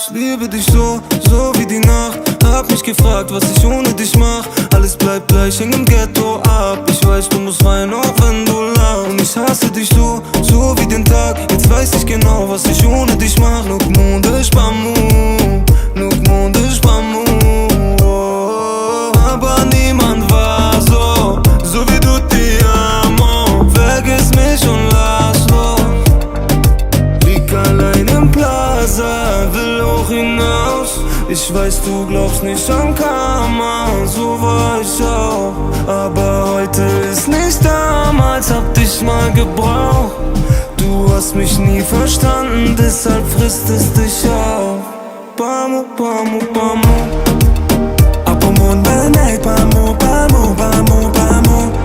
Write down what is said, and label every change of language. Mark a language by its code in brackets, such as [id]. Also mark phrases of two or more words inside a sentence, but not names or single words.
[de] liebe dich so, so wie die Nacht. Hab mich gefragt, was ich ohne dich mach. Alles bleibt gleich, häng im Ghetto ab. Ich weiß, du musst rein, auch wenn du lachst. Und ich hasse dich so, so wie den Tag. Jetzt weiß ich genau, was ich ohne dich mach. [sq] Nuk mundesh pa mu, nuk mundesh pa mu. [de] Aber niemand war so, so wie du, [es] te amo. [de] Vergiss mich und lass los. Lieg allein im Plaza, will hoch hinaus. Ich weiß, du glaubst nicht an Karma, so war ich auch. Aber heute ist nicht damals, hab dich mal gebraucht. Du hast mich nie verstanden, deshalb frisst es dich auf. [sq] Pamu, pamu, pamu. Apo mon benay, pamu, pamu, pamu, pamu.